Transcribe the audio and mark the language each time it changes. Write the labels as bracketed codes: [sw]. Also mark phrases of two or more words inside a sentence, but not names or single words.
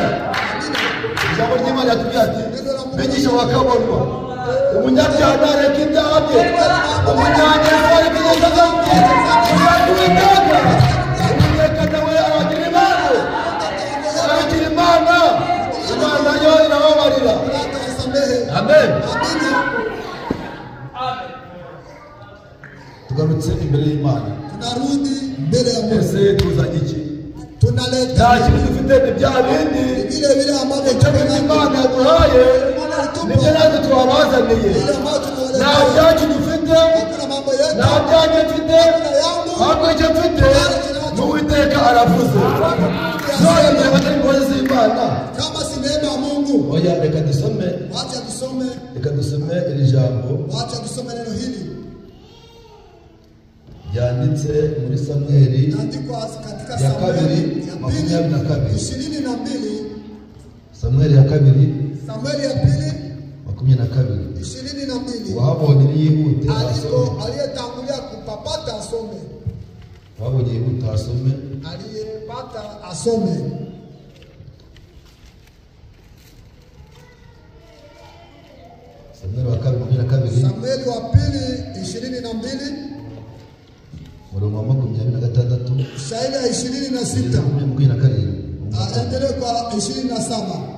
[rw] Ijambo ry'Imana yatubwira ati bigisha wakabonwa umunyabyaha ntareka ibyaha bye, umunyangeso areka ingeso ze, umuntu w'Uwiteka Uwiteka nawe aragira Imana, aragira Imana, Imana yo irababarira. Amen. Tugarutse imbere y'Imana, [sw] tunarudi mbele ya Mungu. [rw] Ese tuzanye iki? [sw] Tunaleta [rw] nta kintu dufite ni bya bindi [sw] vile ambavyo [rw] Imana yaduhaye nibyo natwe twabazaniye. Nta byacu dufite, nta byanjye mfite, ahubwo icyo mfite ni Uwiteka aravuze. None mbere batari imbabazi z'Imana [sw] kama si neema ya Mungu. [rw] Oya, reka dusome iri jambo [sw] neno hili [rw] ryanditse muri Samweli ya kabiri 22. Samweli ya kabiri 22. wahabonye yihute [sw] aliyetangulia kupapata asome. [rw] Wahabonye yihute asome. [sw] Aliyepata asome. [rw] Samweli wa kabiri [sw] Samweli wa pili 22 [rw] murongo wa 26 [sw] shairi ya 26 aendelee kwa 27.